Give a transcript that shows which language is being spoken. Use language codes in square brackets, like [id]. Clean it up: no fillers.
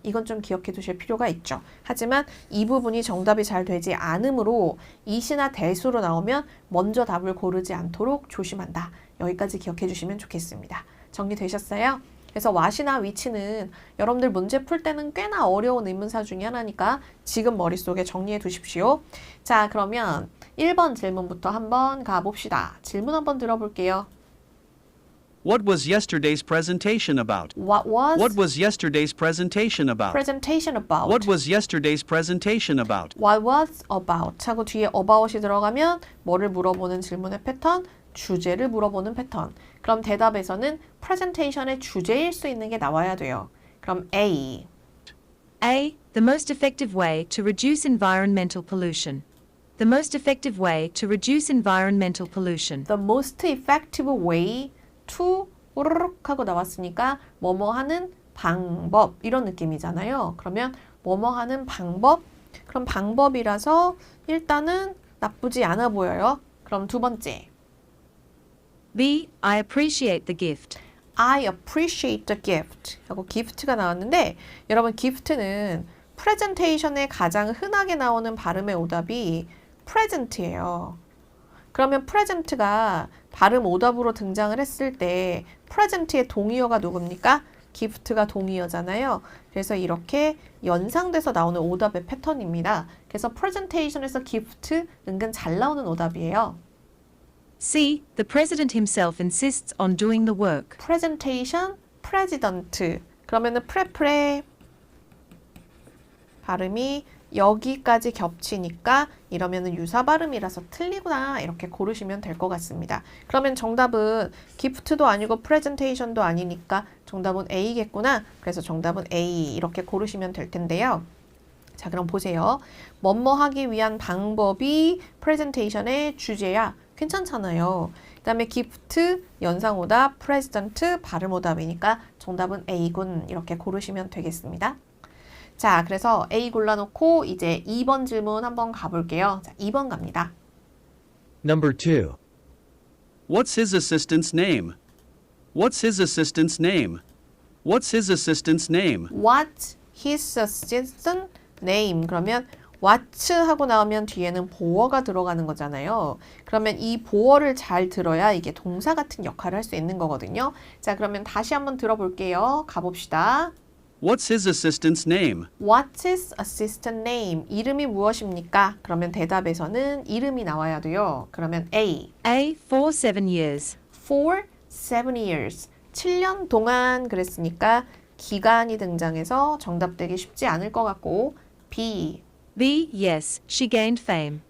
[ko] 이건 좀 기억해 두실 필요가 있죠. 하지만 이 부분이 정답이 잘 되지 않으므로 it이나 that으로 나오면 먼저 답을 고르지 않도록 조심한다. 여기까지 기억해 주시면 좋겠습니다. 정리되셨어요? 그래서 what이나 which는 여러분들 문제 풀 때는 꽤나 어려운 의문사 중에 하나니까 지금 머릿속에 정리해 두십시오. 자, 그러면 1번 질문부터 한번 가봅시다. 질문 한번 들어볼게요. [en] What was yesterday's presentation about? What was yesterday's presentation about? presentation about? What was yesterday's presentation about? What was about? [ko] 하고 뒤에 about이 들어가면 뭐를 물어보는 질문의 패턴? 주제를 물어보는 패턴. 그럼 대답에서는 presentation의 주제일 수 있는 게 나와야 돼요. 그럼 A. A. [en] The most effective way to reduce environmental pollution. The most effective way to reduce environmental pollution. The most effective way to [ko] 우르륵 하고 나왔으니까 뭐뭐 하는 방법 이런 느낌이잖아요. 그러면 뭐뭐 하는 방법? 그럼 방법이라서 일단은 나쁘지 않아 보여요. 그럼 두 번째. [en] B. I appreciate the gift. I appreciate the gift [ko] 하고 gift가 나왔는데 여러분 gift는 프레젠테이션에 가장 흔하게 나오는 발음의 오답이 present예요. 그러면 present가 발음 오답으로 등장을 했을 때 present의 동의어가 누굽니까? gift가 동의어잖아요. 그래서 이렇게 연상돼서 나오는 오답의 패턴입니다. 그래서 presentation에서 gift 은근 잘 나오는 오답이에요. C. [en] The president himself insists on doing the work. presentation, president. [ko] 그러면은 프레 발음이 여기까지 겹치니까 이러면은 유사 발음이라서 틀리구나 이렇게 고르시면 될 것 같습니다. 그러면 정답은 gift도 아니고 presentation도 아니니까 정답은 A겠구나. 그래서 정답은 A 이렇게 고르시면 될 텐데요. 자, 그럼 보세요. 뭐뭐 하기 위한 방법이 presentation의 주제야. 괜찮잖아요. 그 다음에 gift, 연상오답, president, 발음오답이니까 정답은 A군 이렇게 고르시면 되겠습니다. 자, 그래서 A 골라놓고 이제 2번 질문 한번 가볼게요. 자, 2번 갑니다. [en] Number 2. What's his assistant's name? What's his assistant's name? What's his assistant's name? What's his assistant name? [ko] 그러면 what 하고 나오면 뒤에는 보어가 들어가는 거잖아요. 그러면 이 보어를 잘 들어야 이게 동사 같은 역할을 할 수 있는 거거든요. 자, 그러면 다시 한번 들어볼게요. 가봅시다. What's his assistant's name? What's his assistant name? 이름이 무엇입니까? 그러면 대답에서는 이름이 나와야 돼요. 그러면 A. [en] A. For 7 years. For 7 years. [ko] 7년 동안 그랬으니까 기간이 등장해서 정답되기 쉽지 않을 것 같고 B. [en] B. Yes, she gained fame.